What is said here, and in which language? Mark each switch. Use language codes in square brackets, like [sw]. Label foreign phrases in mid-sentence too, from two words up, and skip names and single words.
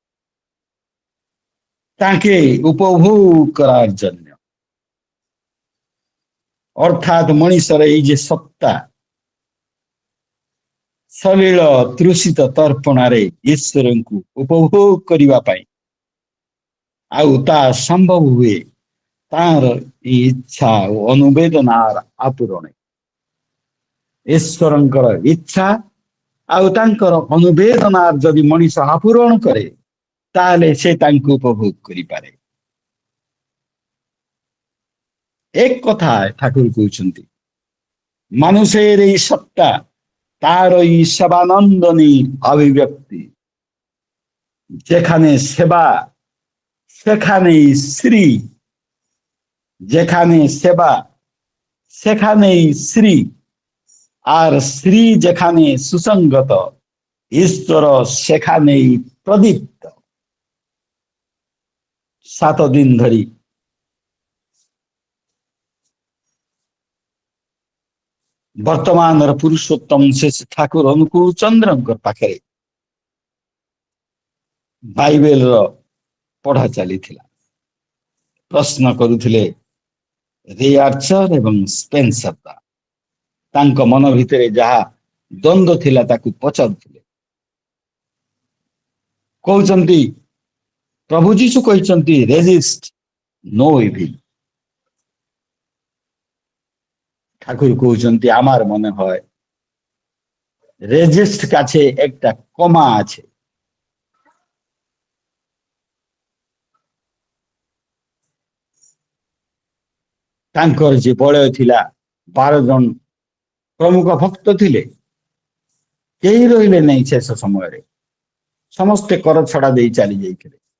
[or] ତାକେ ଉପଭୋଗ କରାର ଜন্য, ଅର୍ଥାତ ମଣିଷର ଏଇ ଯେ ସତ୍ତା ସଲିଳ ତୃଷିତ ତର୍ପଣାରେ ଈଶ୍ୱରଙ୍କୁ ଉପଭୋଗ କରିବା ପାଇଁ, ଆଉ ତା ସମ୍ଭବ ହୁଏ ତାର ଇଚ୍ଛା ଓ ଅନୁବେଦନାର ଆପୁରଣ। ଈଶ୍ୱରଙ୍କର ଇଚ୍ଛା ଆଉ ତାଙ୍କର ଅନୁବେଦନାର ଯଦି ମଣିଷ ଆପୁରଣ କରେ, ତାହେଲେ ସେ ତାଙ୍କୁ ଉପଭୋଗ କରିପାରେ। ଏକ କଥା ଠାକୁର କହୁଛନ୍ତି, [bn] মানুষের এই সত্তা তার এই সেবানন্দনী অভিব্যক্তি, যেখানে সেবা সেখানেই শ্রী, যেখানে সেবা সেখানেই শ্রী, আর শ্রী যেখানে সুসঙ্গত, ঈশ্বর সেখানেই প্রদীপ্ত। [or] 7 ଦିନ ଧରି ବର୍ତ୍ତମାନର ପୁରୁଷୋତ୍ତମ ଶେଷ ଠାକୁର ଅନୁକୂଳ ଚନ୍ଦ୍ରଙ୍କ ପାଖରେ ବାଇବେଲର ପଢା ଚାଲିଥିଲା। ପ୍ରଶ୍ନ କରୁଥିଲେ ରେ ଆର୍ଚର ଏବଂ ସ୍ପେନ୍ସର। ତାଙ୍କ ମନ ଭିତରେ ଯାହା ଦ୍ୱନ୍ଦ୍ୱ ଥିଲା ତାକୁ ପଚାରୁଥିଲେ। କହୁଛନ୍ତି ପ୍ରଭୁ ଯୀଶୁ କହିଛନ୍ତି [en] resist no evil. [or] ଠାକୁର କହୁଛନ୍ତି [bn] আমার মনে হয় রেজিস্ট কাছে একটা কমা আছে। [or] ତାଙ୍କର ଯେ ବଳୟ ଥିଲା 12 ଜଣ ପ୍ରମୁଖ ଭକ୍ତ ଥିଲେ, କେହି ରହିଲେ ନାହିଁ ଶେଷ ସମୟରେ, ସମସ୍ତେ କର ଛଡା ଦେଇ ଚାଲି ଯାଇଥିଲେ।